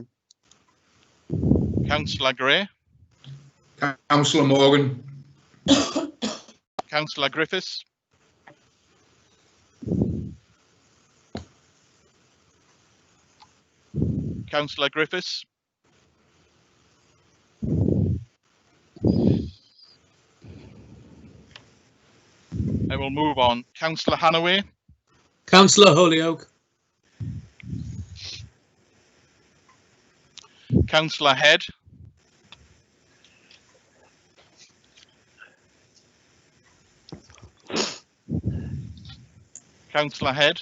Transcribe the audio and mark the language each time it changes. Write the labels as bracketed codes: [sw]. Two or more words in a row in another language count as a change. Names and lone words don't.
[en] Councillor Gray. Councillor Morgan. Councillor Griffiths. Councillor Griffiths. I will move on. Councillor Hannaway. Councillor Holyoake. Councillor Head. Councillor Head.